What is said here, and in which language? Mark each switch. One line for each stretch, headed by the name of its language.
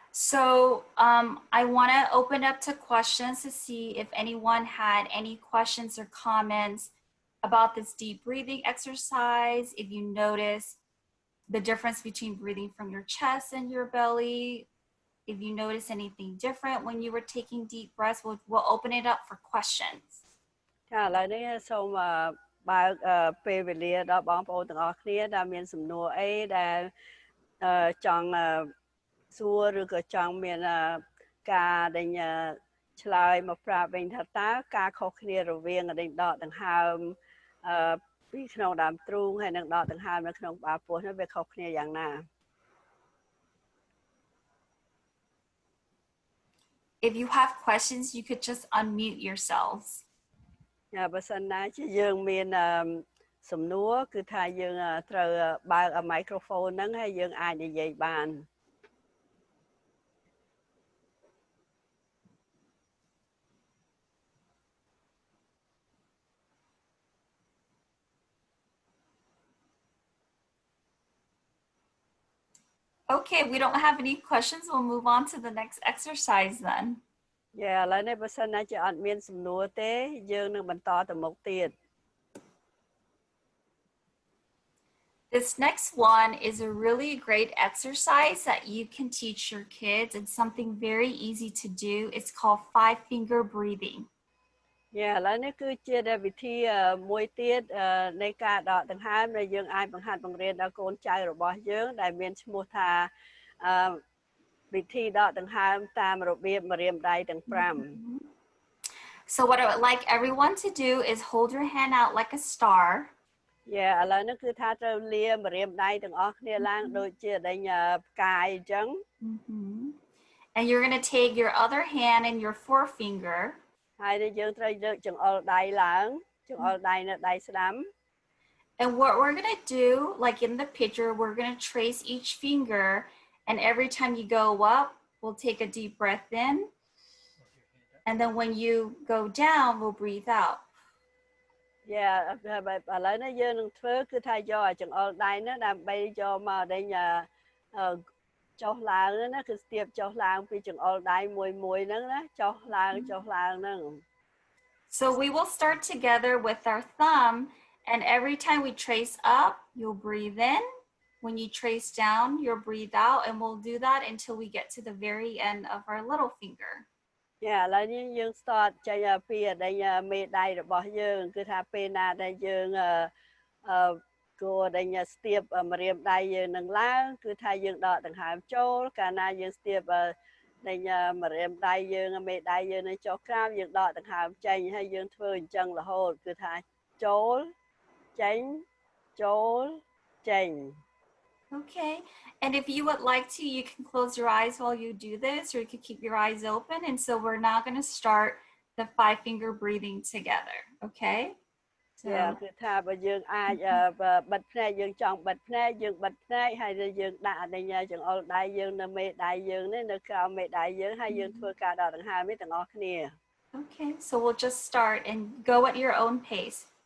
English: So I want to open up to questions to see if anyone had any questions or comments about this deep breathing exercise. If you notice the difference between breathing from your chest and your belly, if you notice anything different when you were taking deep breaths, we'll open it up for questions.
Khmer: ចាឥឡូវនេះសូមបើកពេលវេលាដល់បងប្អូនទាំងអស់គ្នាដែលមានសំណួរអីដែលចង់សួរឬក៏ចង់មានការដែលឆ្លើយមកប្រាប់វិញថាតើការខុសគ្នារវាងដេញដកដង្ហើមពីក្នុងដើមទ្រូងហើយនិងដកដង្ហើមនៅក្នុងក្បាលពោះនោះវាខុសគ្នាយ៉ាងណា
English: If you have questions, you could just unmute yourselves.
Khmer: បើសិនណាជាយើងមានសំណួរគឺថាយើងត្រូវបើក microphone ហ្នឹងហើយយើងអាចនិយាយបាន
English: Okay, we don't have any questions. We'll move on to the next exercise then.
Khmer: ឥឡូវនេះបើសិនណាជាអត់មានសំណួរទេយើងនឹងបន្តទៅមុខទៀត
English: This next one is a really great exercise that you can teach your kids. It's something very easy to do. It's called 5-finger breathing.
Khmer: ឥឡូវនេះគឺជាវិធីមួយទៀតនៃការដកដង្ហើមដែលយើងអាចបង្ហាត់បង្រៀនដល់កូនចៅរបស់យើងដែលមានឈ្មោះថាវិធីដកដង្ហើមតាមរបៀបម្រាមដៃទាំង
English: So what I would like everyone to do is hold your hand out like a star.
Khmer: ឥឡូវនេះគឺថាត្រូវលាម្រាមដៃទាំងអស់គ្នាឡើងដូចជាដេញផ្កាយអញ្ចឹង
English: And you're going to take your other hand and your forefinger.
Khmer: ហើយយើងត្រូវលើកចង្អុលដៃឡើងចង្អុលដៃនៅដៃស្ដាំ
English: And what we're going to do, like in the picture, we're going to trace each finger, and every time you go up, we'll take a deep breath in. And then when you go down, we'll breathe out.
Khmer: ឥឡូវនេះយើងនឹងធ្វើគឺថាយកចង្អុលដៃនោះដើម្បីយកមកដេញចុះឡើងណាគឺស្ទាបចុះឡើងពីចង្អុលដៃមួយហ្នឹងណាចុះឡើងហ្នឹង
English: So we will start together with our thumb, and every time we trace up, you'll breathe in. When you trace down, you'll breathe out, and we'll do that until we get to the very end of our little finger.
Khmer: ឥឡូវនេះយើង start ចេញពីដេញមេដៃរបស់យើងគឺថាពេលណាដែលយើងគួរដេញស្ទាបម្រាមដៃយើងនឹងឡើងគឺថាយើងដកដង្ហើមចូលកាលណាយើងស្ទាបដេញម្រាមដៃយើងមេដៃយើងនឹងចុះក្រោមយើងដកដង្ហើមចេញហើយយើងធ្វើអញ្ចឹងរហូតគឺថាចូលចេញចូលចេញ
English: Okay, and if you would like to, you can close your eyes while you do this, or you can keep your eyes open. And so we're now going to start the 5-finger breathing together, okay? So
Khmer: គឺថាបើយើងអាចបិទភ្នែកយើងចង់បិទភ្នែកយើងបិទភ្នែកហើយយើងដាក់ដេញចង្អុលដៃយើងនៅមេដៃយើងនេះនៅក្រោមមេដៃយើងហើយយើងធ្វើការដកដង្ហើមនេះទាំងអស់គ្នា
English: Okay, so we'll just start and go at your own pace.